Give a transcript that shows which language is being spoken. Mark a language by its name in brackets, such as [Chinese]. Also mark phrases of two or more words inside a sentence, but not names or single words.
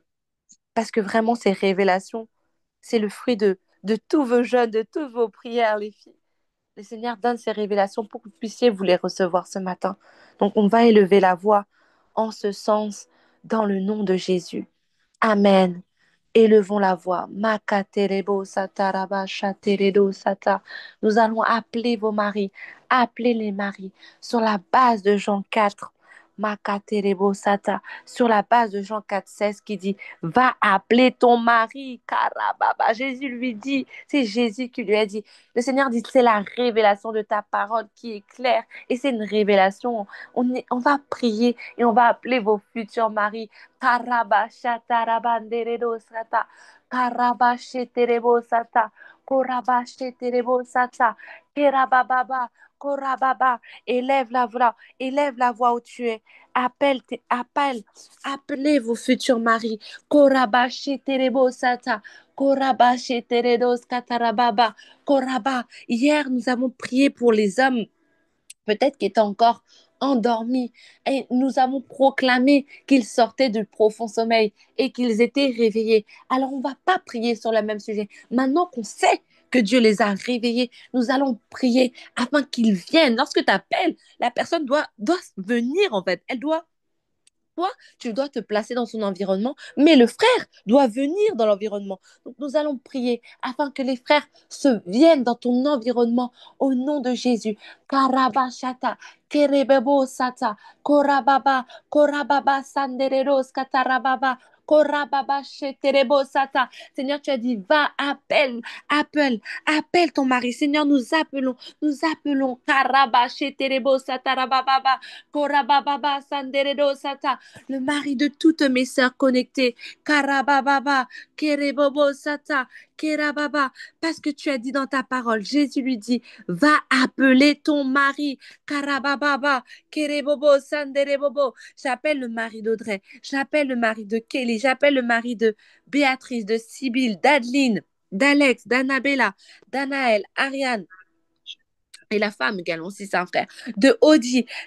[French] Parce que vraiment, ces révélations, c'est le fruit de tous vos jeûnes, de toutes vos prières, les filles. Le Seigneur donne ces révélations pour que vous puissiez vous les recevoir ce matin. Donc, on va élever la voix en ce sens, dans le nom de Jésus. Amen Élevons la voix. Makaterebo sataraba shateredo sata. Nous allons appeler vos maris, appeler les maris sur la base de Jean 4. Makaterebo sata, sur la base de Jean 4, 16 qui dit, va appeler ton mari. Karababa. Jésus lui dit, c'est Jésus qui lui a dit. Le Seigneur dit, c'est la révélation de ta parole qui est claire. Et c'est une révélation. On va prier et on va appeler vos futurs maris. Karabashatarabanderedo sata. Karabasheterebo sata. Korabasheterebo sata. Kerabababa. Korababa. Élève la voix où tu es. Appelez vos futurs maris. Korabasheterebo sata. Korabasheteredos katarababa. Koraba. Hier, nous avons prié pour les hommes peut-être qu'il était encore endormis. Et nous avons proclamé qu'ils sortaient du profond sommeil et qu'ils étaient réveillés. Alors, on ne va pas prier sur le même sujet. Maintenant qu'on sait que Dieu les a réveillés, nous allons prier afin qu'ils viennent. Lorsque tu appelles, la personne doit venir, en fait. Elle doit toi, tu dois te placer dans son environnement, mais le frère doit venir dans l'environnement. Donc, nous allons prier afin que les frères se viennent dans ton environnement au nom de Jésus. Karabashata, kerebebo sata, korababa, korababa sandereros katarababa. Korababa sheterebo sata. Seigneur, tu as dit, va, appelle ton mari. Seigneur, nous appelons. Karaba sheterebo satarababa, korababa sanderedo sata, le mari de toutes mes sœurs connectées. Karababa, Kerebobo Sata, Kerababa, parce que tu as dit dans ta parole, Jésus lui dit, va appeler ton mari. Karababa, Kerebobo, Sanderebobo. J'appelle le mari d'Audrey, j'appelle le mari de Kelly, j'appelle le mari de Béatrice, de Sibylle, d'Adeline, d'Alex, d'Annabella, d'Anaël, Ariane, et la femme également, aussi c'est un frère, de Audie,